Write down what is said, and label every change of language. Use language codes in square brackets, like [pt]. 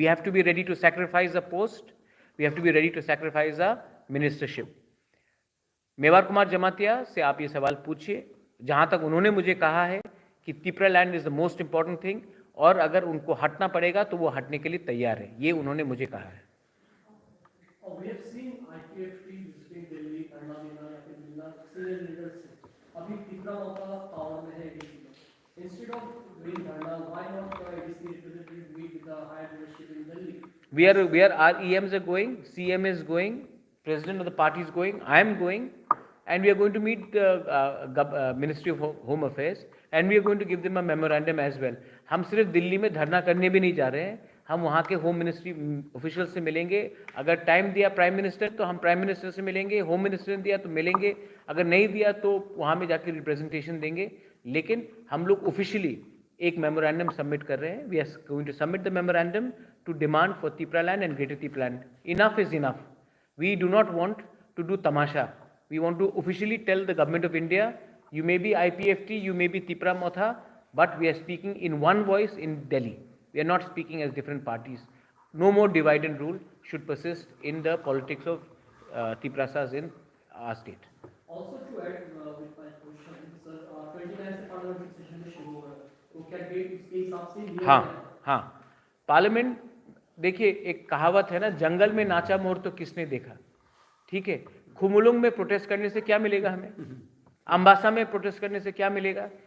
[en] We have to be ready to sacrifice a post, we have to be ready to sacrifice a ministership. [hi] Mewar Kumar Jamatia से आप ये सवाल पूछिए. जहाँ तक उन्होंने मुझे कहा है कि Tipra land [en] is the most important thing [hi] और अगर उनको हटना पड़ेगा तो वो हटने के लिए तैयार है, ये उन्होंने मुझे कहा है. [en] We have seen IPFT visiting Delhi, Anna Dina, senior leaders. [hi] अभी तिपरा मोता पावर में है ADC. [en] Instead of doing Dharna, why not ADC representative meet with the higher leadership in Delhi? Our EMs are going, CM is going, President of the party is going, I am going, and we are going to meet the Ministry of Home Affairs and we are going to give them a memorandum as well. [hi] हम सिर्फ दिल्ली में धरना करने भी नहीं जा रहे हैं, हम वहाँ के होम मिनिस्ट्री ऑफिशियल से मिलेंगे. अगर टाइम दिया प्राइम मिनिस्टर तो हम प्राइम मिनिस्टर से मिलेंगे, होम मिनिस्टर ने दिया तो मिलेंगे, अगर नहीं दिया तो वहाँ में जाकर रिप्रेजेंटेशन देंगे. लेकिन हम लोग ऑफिशियली एक मेमोरेंडम सबमिट कर रहे हैं. [en] We are going to submit the memorandum to demand for Tipra land and greater Tipra land. Enough is enough. We do not want to do तमाशा. We want to officially tell the government of India, you may be IPFT, you may be Tipra Motha, but we are speaking in one voice in Delhi. We are not speaking as different parties. No more divide and rule should persist in the politics of Tiprasas in our state. Also to add with my question, sir, [hi] 29 से parliament session में शुरू होगा, तो क्या date इसके हिसाब से लिया हाँ है? हाँ, पार्लियामेंट देखिए, एक कहावत है ना, जंगल में नाचा मोर तो किसने देखा. ठीक है, खुमुलुंग में प्रोटेस्ट करने से क्या मिलेगा हमें, अम्बासा में प्रोटेस्ट करने से क्या मिलेगा.